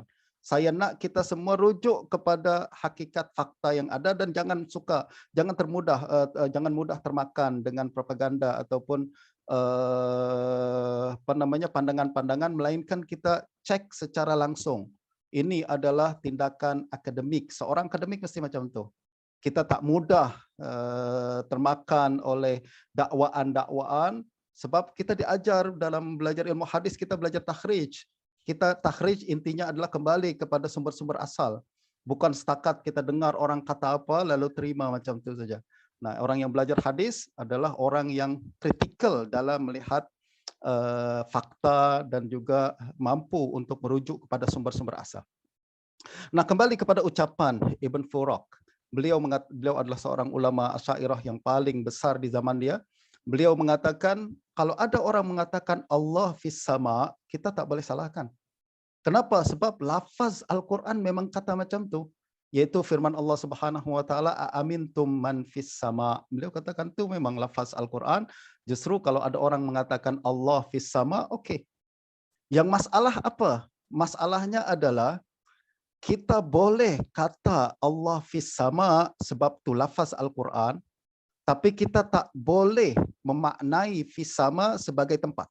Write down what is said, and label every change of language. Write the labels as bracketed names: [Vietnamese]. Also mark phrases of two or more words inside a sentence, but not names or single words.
[Malay] Saya nak kita semua rujuk kepada hakikat fakta yang ada dan jangan mudah termakan dengan propaganda ataupun pandangan-pandangan, melainkan kita cek secara langsung. Ini adalah tindakan akademik. Seorang akademik mesti macam itu. Kita tak mudah termakan oleh dakwaan-dakwaan, sebab kita diajar dalam belajar ilmu hadis, kita belajar takhrij. Kita takhrij intinya adalah kembali kepada sumber-sumber asal. Bukan setakat kita dengar orang kata apa lalu terima macam itu saja. Nah, orang yang belajar hadis adalah orang yang kritikal dalam melihat fakta dan juga mampu untuk merujuk kepada sumber-sumber asal. Nah, kembali kepada ucapan Ibn Furak. Beliau adalah seorang ulama Asy'ariyah yang paling besar di zaman dia. Beliau mengatakan, kalau ada orang mengatakan [Arabic] الله في السماء, [Malay] kita tak boleh salahkan. Kenapa? Sebab lafaz Al-Quran memang kata macam tu. Yaitu firman Allah [Arabic] سبحانه وتعالى, "أأمنتم من في السماء." [Malay] Beliau katakan tu memang lafaz Al-Quran. Justru kalau ada orang mengatakan [Arabic] الله في السماء, [Malay] okey. Yang masalah apa? Masalahnya adalah kita boleh kata [Arabic] الله في السماء [Malay] sebab tu lafaz Al-Quran, tapi kita tak boleh memaknai [Arabic] في السماء [Malay] sebagai tempat.